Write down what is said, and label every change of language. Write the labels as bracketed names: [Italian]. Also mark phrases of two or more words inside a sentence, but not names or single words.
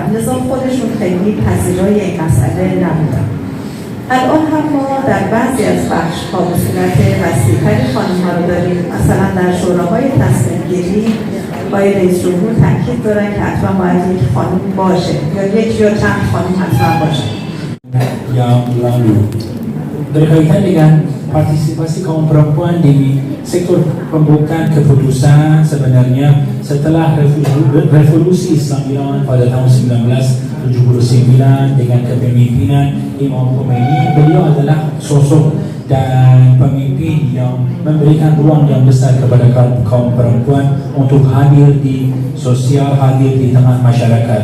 [Persian] لذا خودشون خیلی پذیرای این مسئله نبودن. الان هم ما در بعضی از بخش‌ها به صورت وسیع‌تری خانم‌ها رو داریم. مثلا در شوراهای تصمیم‌گیری آقای رئیس جمهور تاکید دارن که حتما باید یک خانم باشه یا یک یا چند خانم حتما باشه. [Indonesian] yang lalu berkaitan dengan partisipasi kaum perempuan di sektor pembukaan keputusan. Sebenarnya setelah revolusi Islam Iran pada tahun 1979 dengan kepemimpinan Imam Khomeini, beliau adalah sosok dan pemimpin yang memberikan ruang yang besar kepada kaum perempuan untuk hadir di sosial, hadir di tengah masyarakat.